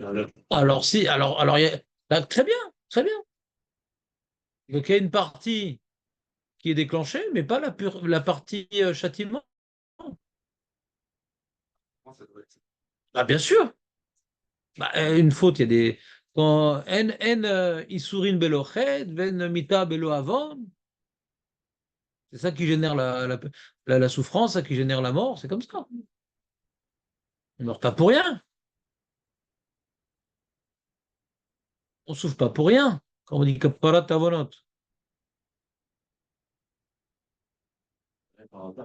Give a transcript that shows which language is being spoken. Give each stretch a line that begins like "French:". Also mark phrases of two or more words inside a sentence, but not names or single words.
French: Alors si, alors là, très bien, très bien. Donc il y a une partie qui est déclenchée, mais pas la partie châtiment. ça doit être. Ah, bien sûr. Bah, une faute, il y a des.
Hebrew: Quand יסורין בלא חטא, ואין מיתה בלא עון.
French: C'est ça qui génère la souffrance, ça qui génère la mort, c'est comme ça. On ne meurt pas pour rien. On ne souffre pas pour rien. Quand on dit
Hebrew: כפרת עוונות.
French: Par hasard.